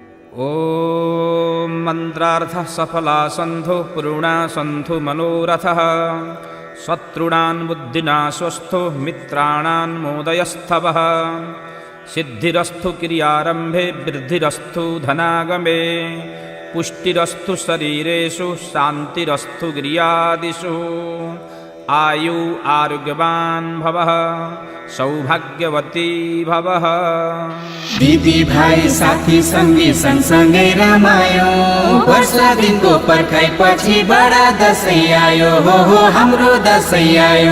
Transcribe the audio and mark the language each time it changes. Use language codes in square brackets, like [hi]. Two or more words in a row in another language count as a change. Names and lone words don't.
[sa] ॐ मन्त्रार्थः सफला सन्धु पूर्णा सन्धु मनोरथः शत्रूणां बुद्धिनाशोऽस्तु मित्राणां मोदयस्तवः सिद्धिरस्तु क्रियारम्भे वृद्धिरस्तु धनागमे पुष्टिरस्तु शरीरेषु शान्तिरस्तु गृहादिषु आयु आरोग्यवान् भवः सौभाग्यवती भवः। [ne] दिदी भाइ साथी संगी सँगसँगै रमायो वर्ष दिनको पर्खाइपछि बडा दशैँ आयो हो हाम्रो दशैँ आयो